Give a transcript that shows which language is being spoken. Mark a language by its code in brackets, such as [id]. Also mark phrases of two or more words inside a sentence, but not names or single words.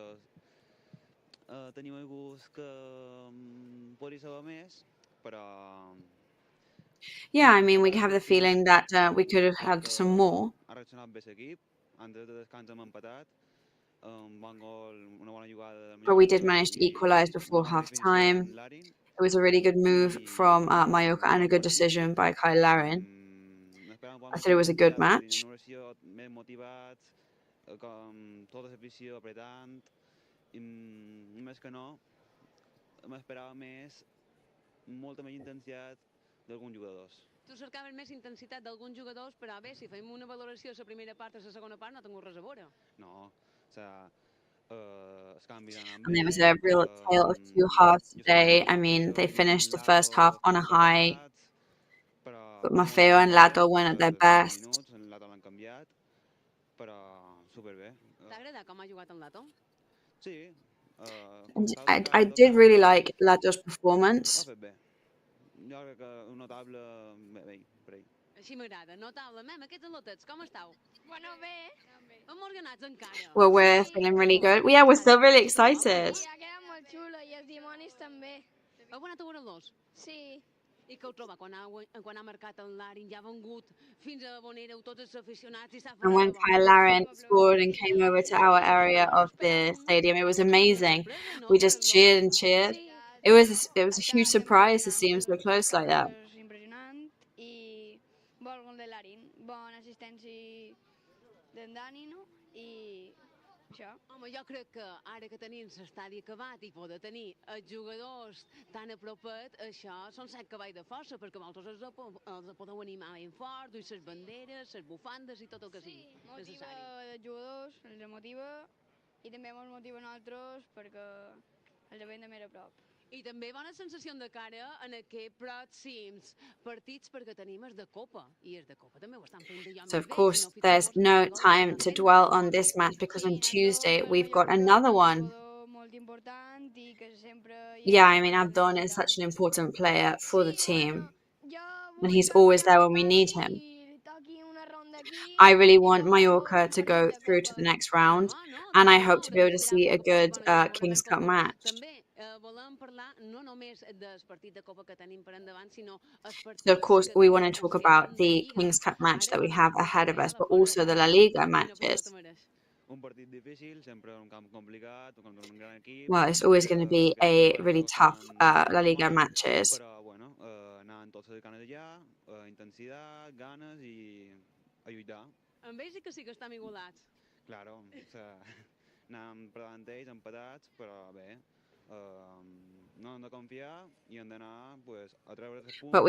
[en] Yeah, I mean, we have the feeling that we could have had some more. But we did manage to equalize before half-time. It was a really good move from Mallorca and a good decision by Kyle Larin. I thought it was a good match. [ca] Tu cercaves més intensitat d'alguns jugadors, però bé, si fem una valoració a la primera part o a la segona part, no tinc res a veure. [en] And there was a real tale of two halves today. I mean, they finished the first half on a high, but Maffeo and Lato went at their best. [ca] T'ha agradat com ha jugat en Lato? [en] And I did really like Lato's performance. [ca] Així m'agrada, notable. Mem, aquests al·lotets, com esteu? Bueno, bé. Emorganats encara. [en] Well, we're feeling really good. Yeah, we're still really excited. [ca] Ha quedat molt xulo i els dimonis també. Heu anat a veure dos? Sí. I què heu trobat quan ha marcat el Larin? Ja ha vengut fins a on éreu tots els aficionats i s'ha fet... [en] And when Kyle Larin scored and came over to our area of the stadium, it was amazing. We just cheered and cheered. It was a huge surprise to see him so close like that. [ca] l'assistència d'en Dani, no? I això. Home, jo crec que ara que tenim l'estadi acabat i poder tenir els jugadors tan a propet, això són 7 cavalls de força, perquè vosaltres els podeu animar ben fort, duir les banderes, les bufandes i tot el que sigui necessari. Motiva els jugadors, els motiva, i també ens motiva a nosaltres perquè els veiem de més a prop. I també bona sensació de cara en aquests pròxims partits perquè tenim els de Copa, i els de Copa també ho estan fent d'allò [en] So, [ca] més [en] of [ca] bé. [en] course, there's no time to dwell on this match because on Tuesday we've got another one. [ca] Molt important i que sempre... [en] Yeah, I mean, Abdon is such an important player for the team, and he's always there when we need him. I really want Mallorca to go through to the next round, and I hope to be able to see a good King's Cup match. [ca] Volem parlar no només del partit de Copa que tenim per endavant, sinó els partits... [en] So, of course, we want to talk about the King's Cup match that we have ahead of us, but also the La Liga matches. Well, it's always going to be a really tough La Liga matches. [ca] Amb ells sí que estan igualats. Claro, anàvem per davant d'ells, empatats, però bé, no hem de confiar i hem d'anar a treure els punts.